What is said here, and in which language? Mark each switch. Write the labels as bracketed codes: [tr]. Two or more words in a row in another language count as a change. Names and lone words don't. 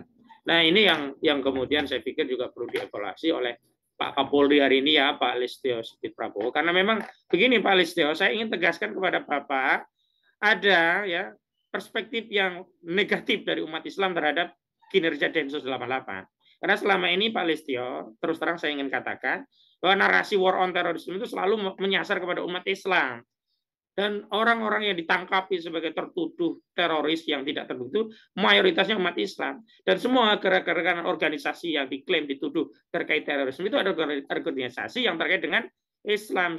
[id] Nah, ini yang kemudian saya pikir juga perlu dievaluasi oleh Pak Kapolri hari ini ya, Pak Listio Sigit Prabowo. Karena memang begini Pak Listio, saya ingin tegaskan kepada Bapak, ada ya perspektif yang negatif dari umat Islam terhadap kinerja Densus 88. Karena selama ini Pak Listio, terus terang saya ingin katakan bahwa narasi [en] war on terrorisme [id] itu selalu menyasar kepada umat Islam. Dan orang-orang yang ditangkapi sebagai tertuduh teroris yang tidak terbukti mayoritasnya umat Islam. Dan semua gerakan organisasi yang diklaim dituduh terkait terorisme itu ada organisasi yang terkait dengan Islam.